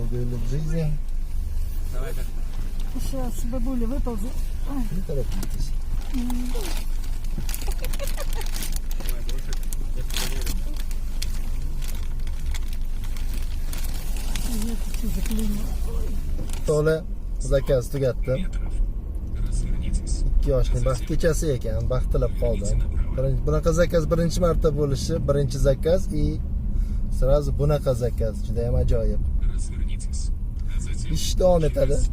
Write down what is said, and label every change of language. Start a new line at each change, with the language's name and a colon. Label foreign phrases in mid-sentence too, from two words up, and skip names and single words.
Russian: Долгой лет жизни. Давай как. Сейчас бабуля выползет. Ой, Не торопитесь. Давай, больше. Я проверю. я хочу заклинить.
Uzbek: To'la zakaz tugatdim. 2 yoshning baxt kechasi ekan, baxt tilab qoldim. Bunaqa zakaz birinchi marta bo'lishi, birinchi zakaz sразу bunaqa zakaz juda ham ajoyib. Ish davom etadi.